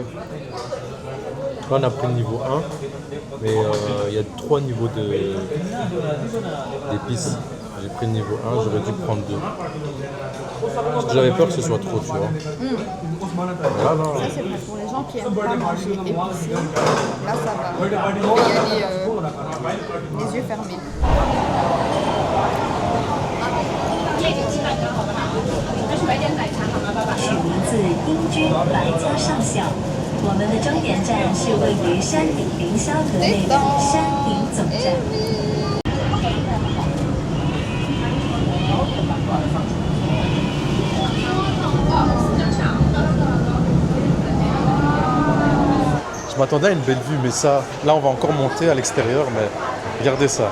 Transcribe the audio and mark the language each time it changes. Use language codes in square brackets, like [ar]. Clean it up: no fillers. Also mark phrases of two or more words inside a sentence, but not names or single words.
[fr] Là, on a pris le niveau 1, mais il y a 3 niveaux d'épices. J'ai pris le niveau 1, j'aurais dû prendre 2. Parce que j'avais peur que ce soit trop, tu vois. Là, Ça c'est vrai, pour les gens qui aiment pas manger épicé, là ça va. On peut y aller les yeux fermés. [zh] 取名自英军百家上校。我们的终点站是位于山顶凌霄阁内的山顶总站。 [fr] je m'attendais à une belle vue, mais ça, là, on va encore monter à l'extérieur, mais regardez ça.